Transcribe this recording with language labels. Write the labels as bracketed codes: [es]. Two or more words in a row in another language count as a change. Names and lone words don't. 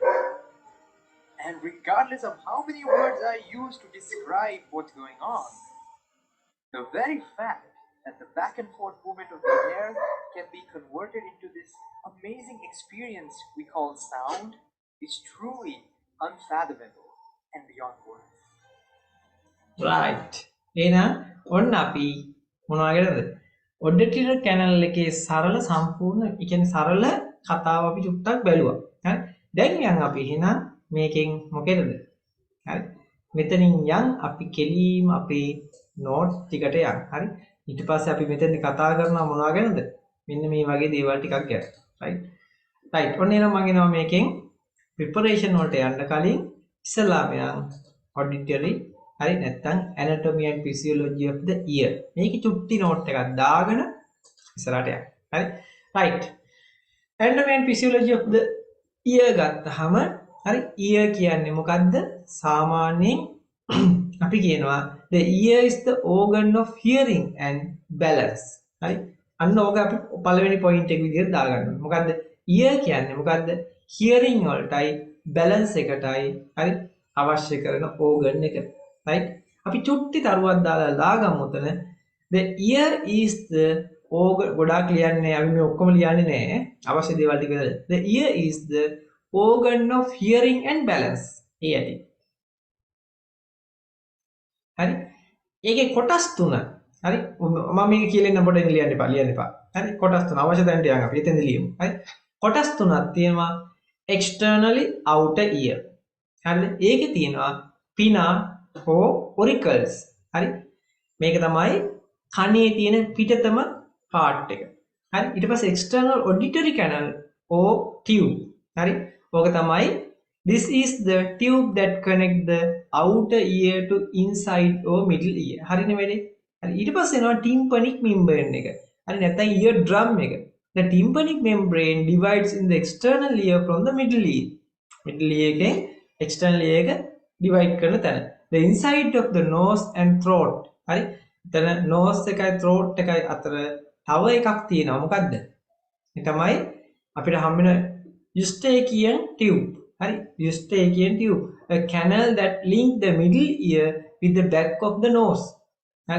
[en] And regardless of how many words are used to describe what's going on, the very fact that the back and forth movement of the air can be converted into this amazing experience we call sound is truly unfathomable and beyond words. right. [si] එහෙනම් ඔන්න අපි මොනවා කරද? auditory canal එකේ සරල සම්පූර්ණ ඒ කියන්නේ සරල කතාව අපි චුට්ටක් බැලුවා. හරි. දැන් යන් අපි එහෙනම් මේකෙන් මොකේද? හරි. මෙතනින් යන් අපි කෙලීම අපේ note ටිකට යන්. හරි. ඊට පස්සේ අපි මෙතෙන්දි කතා කරනවා මොනවා ගැනද? මෙන්න මේ වගේ දේවල් ටිකක් ගැන. [en] right? right. [si] ඔන්න එනවා මම එනවා මේකෙන් preparation වලට යන්න කලින් ඉස්සලාම යන් auditory හරි නැත්නම් [en] anatomy and physiology of the ear. [si] මේකේ චුට්ටි note එකක් දාගෙන ඉස්සරහට යන්න. හරි? right. [en] anatomy and physiology of the ear [si] ගත්තාම හරි ear කියන්නේ මොකද්ද? සාමාන්‍යයෙන් අපි කියනවා [en] the ear is the organ of hearing and balance. [si] හරි? අන්න ඕක අපි පළවෙනි point එක විදිහට දාගන්න ඕනේ. මොකද්ද? ear කියන්නේ මොකද්ද? hearing වලටයි balance එකටයි හරි අවශ්‍ය කරන organ එක. right? අපි චුට්ටි තරුවක් දාලා දාගමු උතන [en] the ear is the organ [si] ගොඩාක් ලියන්නේ අපි මේ ඔක්කොම ලියන්නේ නැහැ. අවශ්‍ය දේවල් ටික විතරයි. [en] the ear is the organ of hearing and balance. [si] ඒ ඇති. හරි? ඒකේ කොටස් තුන. හරි? මම මේක කියලා ඉන්න පොඩ්ඩක් ලියන්න එපා. හරි? කොටස් තුන අවශ්‍ය තැනට යන් අපි එතෙන්ද ලියමු. හරි? කොටස් තුනක් තියෙනවා [en] externally outer ear. [si] හරිද? ඒකේ තියෙනවා [en] pinna or auricles. [si] හරි? මේක තමයි කනේ තියෙන පිටතම part එක. හරි? ඊට පස්සේ [en] external auditory canal or tube. [si] හරි? ඕක තමයි [en] this is the tube that connect the outer ear to inside or middle ear. [si] හරිනේ වැඩේ? හරි ඊට පස්සේ එනවා [en] tympanic membrane [si] එක. හරි නැත්නම් [en] ear drum [si] එක. [en] The tympanic membrane divides in the external ear from the middle ear. Middle ear [si] එකෙන් [en] external ear [si] එක divide කරන තැන. [en] The inside of the nose and throat. [si] හරි? එතන [en] nose එකයි throat [si] එකයි අතර තව එකක් තියෙනවා. මොකද්ද? ඒ තමයි අපිට හම්බ වෙන [en] eustachian tube. [si] හරි? [en] eustachian tube. A canal that link the middle ear with the back of the nose. [si] හරි?